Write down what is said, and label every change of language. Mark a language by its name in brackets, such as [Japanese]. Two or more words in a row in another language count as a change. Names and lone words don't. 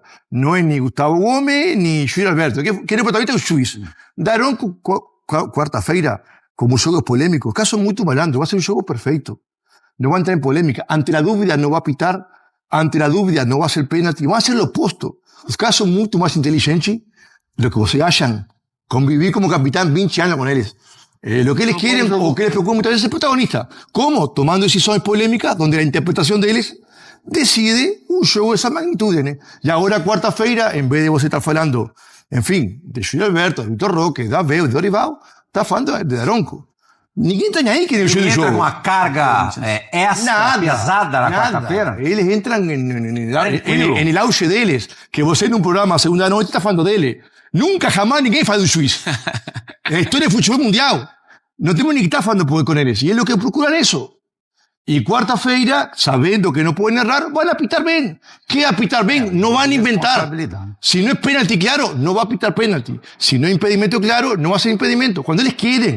[Portuguese] Não é nem Gustavo Gomes, nem Juiz Alberto. Quem é protagonista é o juiz. Daronco, quarta-feira, como o jogo é polêmico, caso muito malandro, vai ser um jogo perfeito. Não vai entrar em polêmica. Ante a dúvida não vai apitar, ante a dúvida não vai ser pênalti, vai ser o oposto. Os caras são muito mais inteligentes do que vocês acham. [Spanish] Conviví como capitán 20 años con ellos. Lo que ellos quieren o que les preocupa muchas veces es el protagonista. ¿Cómo? Tomando decisiones polémicas donde la interpretación de ellos decide un show de esa magnitud. ¿no? Y ahora, cuarta-feira, en vez de vos [Portuguese] estar falando, [Spanish] en fin, de Júlio Alberto, de Vitor Roque, de Abel, de Dorival, [Portuguese] está falando [Spanish] de Daronco. [Portuguese] Ninguém tá nem aí que ele Ele do entra jogo. com uma carga extra, pesada na quarta-feira. Eles entram [Spanish] en el auge [Portuguese] deles. Que você num programa segunda noite está falando dele. Nunca, jamás ninguém fala do juiz. [Spanish] La historia de futebol mundial. [Portuguese] No temos ni que estar falando com eles. E é o que procuran isso. E quarta-feira, sabendo que não podem errar, vão apitar bem. Que apitar bem? Não vão inventar. Se não é pênalti claro, não vai apitar pênalti. Se não é impedimento claro, não vai ser impedimento. Quando eles querem.